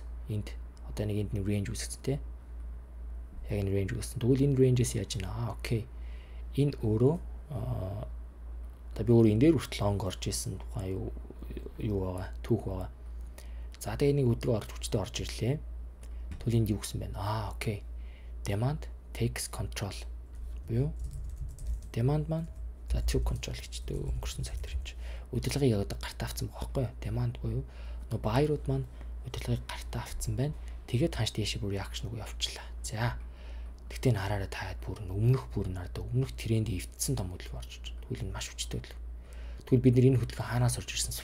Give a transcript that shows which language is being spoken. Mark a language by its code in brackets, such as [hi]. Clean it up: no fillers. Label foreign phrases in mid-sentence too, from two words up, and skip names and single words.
[mn] Энд одоо нэг энд нэг range үүсгэсэн те. Яг энэ range үүссэн. Тэгвэл энэ range-с яаж ийна? Окей. Энэ өөрөө одоо би өөрөө энэ дээр хүртэл long орж исэн тухайн юу байгаа, түүх байгаа. За тэгээ нэг өдрөө орж хүчтэй орж ирлээ. Тэгвэл энд юу гэсэн байна? Окей. [en] Demand takes control. [mn] Буюу demand маань за [en] took control [mn] гэжтэй өнгөрсөн цаг дээр юм чи. Удирдлагыг яг одоо гартаа авсан байгаа байхгүй юу? Demand буюу нөгөө buyer-ууд маань удирдлагыг гартаа авсан байна. Тэгээд ханш тийшээ бүр reaction руу явчлаа. За. Тэгтээ н хараараа таад бүр өмнөх тренд эвдсэн том хөдөлгөөн орж ирж байна. Тэгвэл энэ маш хүчтэй хөдөлгөөн. Тэгвэл бид нэр энэ хөдөлгөөн хаанаас орж ирсэн?